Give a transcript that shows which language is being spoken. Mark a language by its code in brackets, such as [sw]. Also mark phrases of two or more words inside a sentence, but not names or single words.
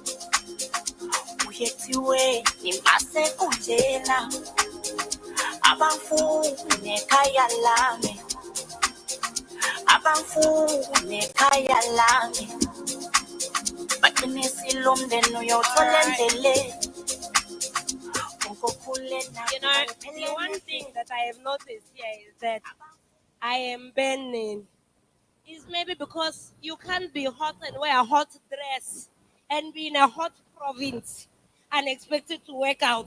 [zu] uyethiwe nimasekunjena abafune ekhaya lami abafune ekhaya lami baqinisile umndeni uyothola endleleni. [en] You know, the one thing that I have noticed here is that I am burning. Is maybe because you can't be hot and wear a hot dress and be in a hot province and expected to work out.